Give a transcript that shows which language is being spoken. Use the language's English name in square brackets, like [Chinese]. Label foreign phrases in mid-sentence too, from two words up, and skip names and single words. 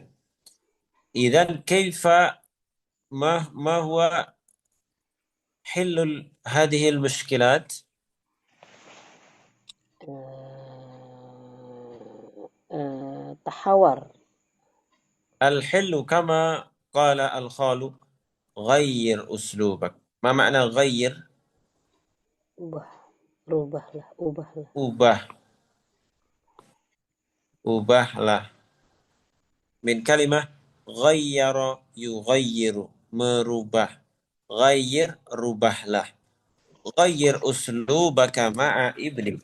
[Arabic] إذا كيف، ما هو حل هذه المشكلات؟ تحور. الحل كما قال الخال: غير أسلوبك. ما معنى غير؟ [Indonesian] ubah ubahlah. ubah. Ubahlah. [Arabic] من كلمة غير يغير, merubah. Ghayyir, rubahlah. غير أسلوبك مع ابنك.